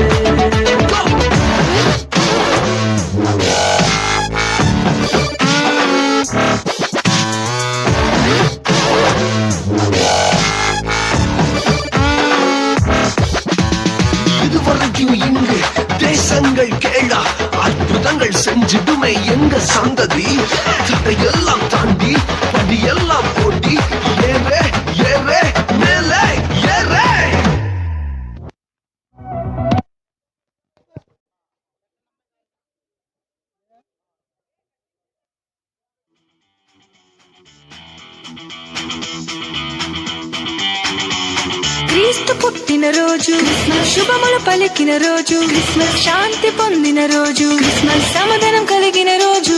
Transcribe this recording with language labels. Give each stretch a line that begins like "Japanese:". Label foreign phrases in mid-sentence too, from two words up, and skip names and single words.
Tamil: இதுவரைக்கும் இங்கு தேசங்கள் கேளா, அற்புதங்கள் செஞ்சிடுமே எங்க சந்ததி. தடையெல்லாம் தாண்டி படியெல்லாம் போட்டி, ஏறே ஏறே மேலே ஏறே.
Telugu: క్రీస్తు పుట్టిన రోజు, శుభములు పలికిన రోజు, శాంతి పొందిన రోజు, సమాధానం కలిగిన రోజు.